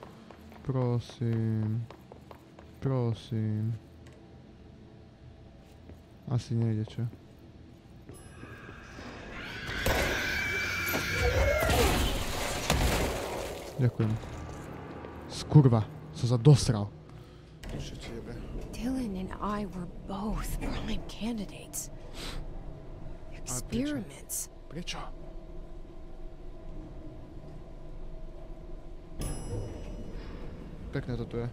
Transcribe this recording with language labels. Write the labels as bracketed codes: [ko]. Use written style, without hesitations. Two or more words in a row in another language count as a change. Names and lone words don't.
[sk] Prosím. Asi nejde, čo? Ďakujem. Skurva, som sa dosral. [en] Dylan and I were both prime candidates. Experiments. [sk] Prečo? Pekné toto je.